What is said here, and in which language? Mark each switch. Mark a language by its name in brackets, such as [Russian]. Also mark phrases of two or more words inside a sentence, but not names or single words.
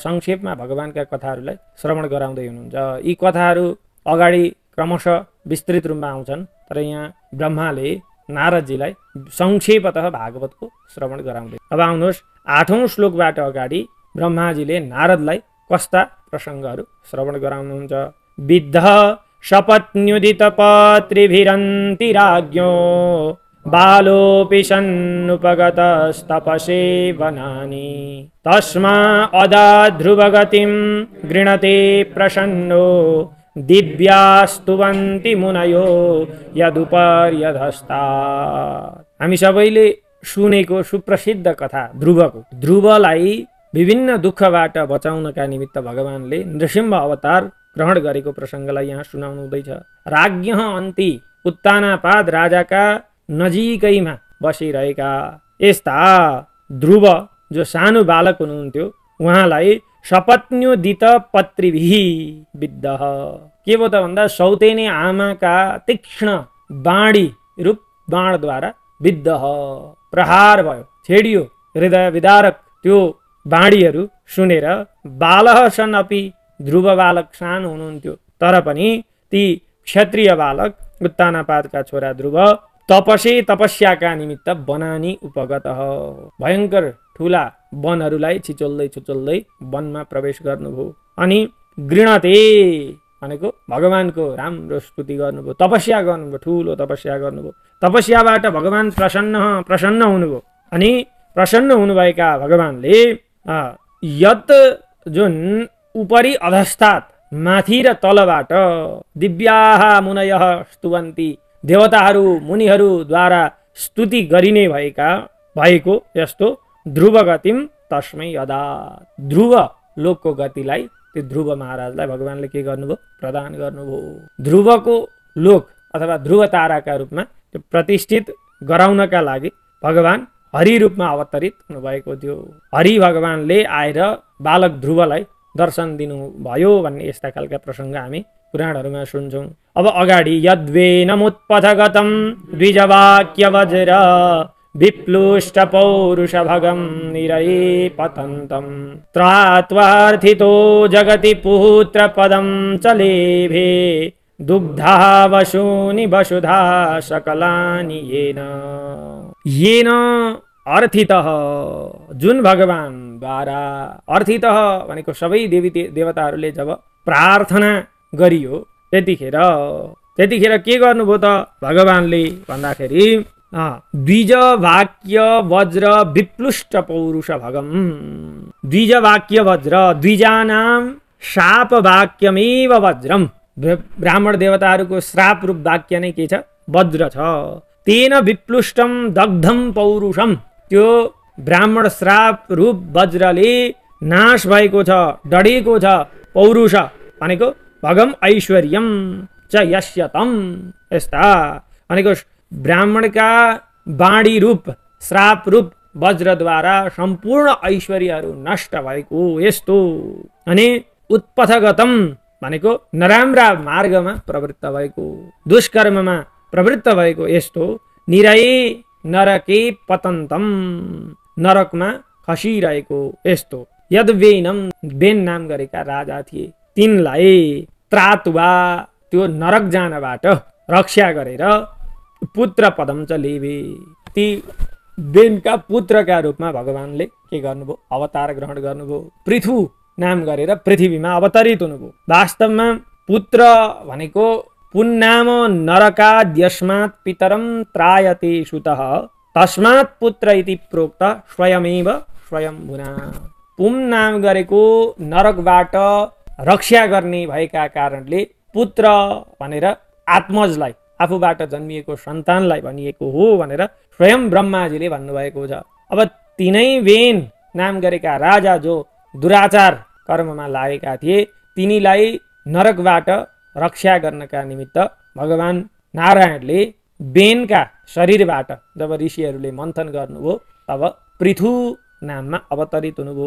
[Nepali] संक्षेपमा भगवानका कथाहरूलाई श्रवण गराउँदै हुनुहुन्छ। यी कथाहरू अगाडि क्रमशः विस्तृत रूपमा आउँछन्, तर यहाँ ब्रह्माले नारदजीलाई संक्षेपतः भागवतको श्रवण गराउँदै। अब आउनुहोस् 8औं श्लोकबाट अगाडि ब्रह्माजीले नारदलाई कस्ता प्रसङ्गहरू श्रवण गराउनुहुन्छ। [Sanskrit] विद्ध शपथ्युदित पत्रिभिरन्ति राज्ञो बालोऽपि सन्नुपगतस्तपसे वनानि तस्मा अदाध्रुवगतिं गृणते प्रसन्नो दिव्यास्तुवन्ति मुनयो यदुपर्यधस्ता। [Nepali] हामी सबैले सुनेको सुप्रसिद्ध कथा ध्रुवको। ध्रुवलाई विभिन्न दुःखबाट बचाउनका निमित्त भगवानले नृसिंह अवतार ग्रहण गरेको प्रसङ्गलाई यहाँ सुनाउनु हुँदैछ। [Sanskrit] राज्ञ अन्ति [Nepali] उत्तानापाद राजाका नजिकैमा बसिरहेका यस्ता ध्रुव जो सानो बालक हुनुहुन्थ्यो, उहाँलाई [Sanskrit] सपत्न्युदित पत्रिभिः विद्ध। [Nepali] के भयो त भन्दा सौतेनी आमाका तीक्ष्ण बाणी रूप बाणद्वारा विद्ध प्रहार भयो, छेडियो। हृदय विदारक त्यो बाणीहरू सुनेर [Sanskrit] बालः सन् अपि [Nepali] ध्रुव बालक सानो हुनुहुन्थ्यो, तर पनि ती क्षत्रिय बालक उत्तानापादका छोरा ध्रुव तपस्याका निमित्त [Sanskrit] वनानि उपगतः। [Nepali] भयङ्कर ठुला वनहरूलाई छिचोल्दै वनमा प्रवेश गर्नुभयो। अनि गृणते भनेको भगवानको राम्रो स्तुति गर्नुभयो, तपस्या गर्नुभयो, ठुलो तपस्या गर्नुभयो। तपस्याबाट भगवान प्रसन्न हुनुभयो। अनि प्रसन्न हुनुभएका भगवानले यत जुन [Sanskrit] उपरि अधस्तात् [Nepali] माथि र तलबाट [Sanskrit] दिव्याः मुनयः स्तुवन्ति, [Nepali] देवताहरू मुनिहरूद्वारा स्तुति गरिने भएको यस्तो [Sanskrit] ध्रुव गतिम तस्मै यदा। [Nepali] ध्रुव लोकको गतिलाई त्यो ध्रुव महाराजलाई भगवानले के गर्नुभयो? प्रदान गर्नुभयो। ध्रुवको लोक अथवा ध्रुव ताराका रूपमा त्यो प्रतिष्ठित गराउनका लागि भगवान हरि रूपमा अवतरित हुनुभएको थियो। हरि भगवानले आएर बालक ध्रुवलाई दर्शन दिनुभयो भन्ने यस्ता खालका प्रसङ्ग हामी पुराणहरूमा सुन्छौँ। अब अगाडि [Sanskrit] यद्वेनमुत्पथगतं द्विजवाक्य वज्र विप्लुष्ट पौरुष भगं निरये पतन्तं त्रात्वार्थितो जगति पुत्र पदं चलेभे दुग्धा वसूनि वसुधा सकलानि येन अर्थितः। [Nepali] जुन भगवानद्वारा अर्थितः भनेको सबै देवी देवताहरूले जब प्रार्थना गरियो त्यतिखेर के गर्नुभयो त भगवानले भन्दाखेरि [Sanskrit] द्विज वाक्य वज्र विप्लुष्ट पौरुष भगम। द्विज वाक्य वज्र, द्विजानाम शाप वाक्यमेव वज्रम। [Nepali] ब्राह्मण देवताहरूको श्राप रूप वाक्य नै के छ? वज्र छ। [Sanskrit] तेन विप्लुष्टम दग्धम पौरुषम, [Nepali] त्यो ब्राह्मण श्राप रूप वज्रले नाश भएको छ, डढेको छ। पौरुष भनेको [Sanskrit] भगम ऐश्वर्यम च यस्यतम, [Nepali] यस्ता भनेको ब्राह्मणका वाणी रूप श्राप रूप वज्रद्वारा सम्पूर्ण ऐश्वर्यहरू नष्ट भएको यस्तो। अनि उत्पथगतम भनेको नराम्रा मार्गमा प्रवृत्त भएको, दुष्कर्ममा प्रवृत्त भएको यस्तो। [Sanskrit] निरये नरके पतन्तम, [Nepali] नरकमा खसिरहेको यस्तो। [Sanskrit] यद वेनम, [Nepali] बेन नाम गरेका राजा थिए, तिनलाई त्रातुवा त्यो नरक जानबाट रक्षा गरेर [Sanskrit] पुत्र पदम च लेभे, [Nepali] ती बेनका पुत्रका रूपमा भगवानले के गर्नुभयो? अवतार ग्रहण गर्नुभयो। पृथु नाम गरेर पृथ्वीमा अवतरित हुनुभयो। वास्तवमा पुत्र भनेको [Sanskrit] पुन्नाम नरकाद्यस्मात् पितरम त्रायते सुतः तस्मात् पुत्र इति प्रोक्त स्वयमेव स्वयम्भुना। [Nepali] पुम नाम गरेको नरकबाट रक्षा गर्ने भएका कारणले पुत्र भनेर आत्मजलाई, आफूबाट जन्मिएको सन्तानलाई भनिएको हो भनेर स्वयं ब्रह्माजीले भन्नुभएको छ। अब तिनै वेन नाम गरेका राजा जो दुराचार कर्ममा लागेका थिए, तिनीलाई नरकबाट रक्षा गर्नका निमित्त भगवान नारायणले बेनका शरीरबाट जब ऋषिहरूले मन्थन गर्नुभयो तब पृथु नाममा अवतरित हुनुभयो।